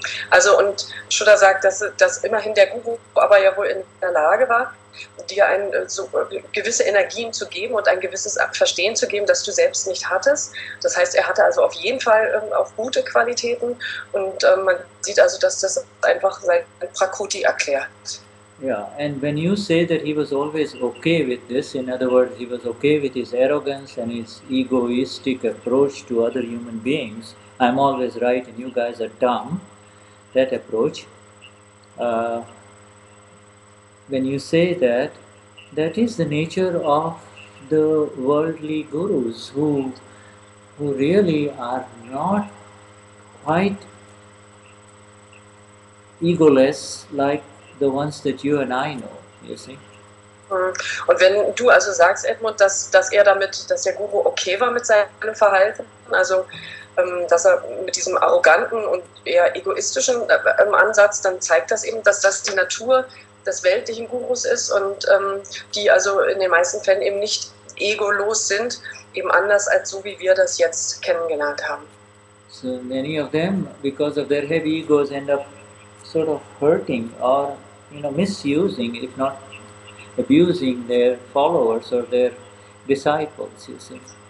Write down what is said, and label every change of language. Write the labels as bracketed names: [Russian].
[German] Also, und Shuddha sagt, dass immerhin der Guru aber ja wohl in der Lage war, dir so gewisse Energien zu geben und ein gewisses Verstehen zu geben, das du selbst nicht hattest. Das heißt, er hatte also auf jeden Fall auch gute Qualitäten und man sieht also, dass das einfach sein Prakruti erklärt. [English] Yeah, and when you say that he was always okay with this, in other words, he was okay with his arrogance and his egoistic approach to other human beings, I'm always right and you guys are dumb, that approach, when you say that, that is the nature of the worldly gurus who really are not quite egoless like the ones that you and I know, you see. [German] Und wenn du also sagst, Edmund, dass der Guru okay war mit seinem Verhalten, also dass er mit diesem arroganten und eher egoistischen Ansatz, dann zeigt das eben, dass das die Natur des weltlichen Gurus ist und die also in den meisten Fällen eben nicht egolos sind, eben anders als so, wie wir das jetzt kennengelernt haben. [English] So many of them, because of their heavy egos, end up sort of hurting or misusing, if not abusing their followers or their disciples, you see.